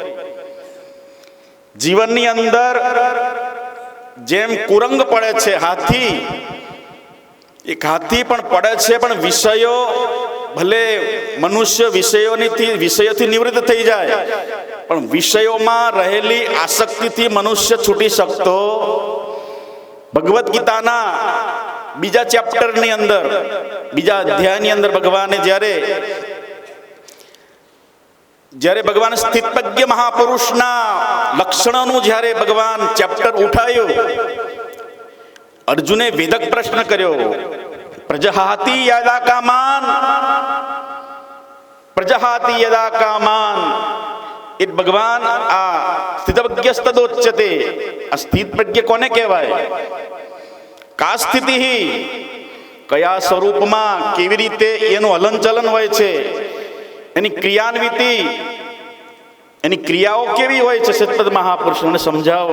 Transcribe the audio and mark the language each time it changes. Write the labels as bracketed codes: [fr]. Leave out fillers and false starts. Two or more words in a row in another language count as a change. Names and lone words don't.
[gu] જીવનની અંદર જેમ કુરંગ પડે છે, હાથી, એક હાથી પણ પડે છે, પણ વિષયો ભલે મનુષ્ય વિષયોથી નિવૃત્ત થઈ જાય પણ વિષયોમાં રહેલી આસક્તિથી મનુષ્ય છૂટી શકતો ભગવદ્ ગીતાના બીજા ચેપ્ટરની અંદર, બીજા અધ્યાયની અંદર ભગવાને જ્યારે ભગવાન સ્થિતપ્રજ્ઞ મહાપુરુષના લક્ષણોનું જ્યારે ભગવાન ચેપ્ટર ઉઠાયું, અર્જુને વેદક પ્રશ્ન કર્યો, [sa] प्रजहाति यदा कामान, प्रजहाति यदा कामान. [gu] એ ભગવાન આ [sa] स्थितप्रज्ञ तदोच्यते. [gu] આ સ્થિતપ્રજ્ઞ કોને કહેવાય? કા સ્થિતિ, કયા સ્વરૂપમાં, કેવી રીતે એનું હલનચલન હોય છે, એની ક્રિયાન્વિતિ, એની ક્રિયાઓ કેવી હોય છે, સતત મહાપુરુષોને સમજાવો.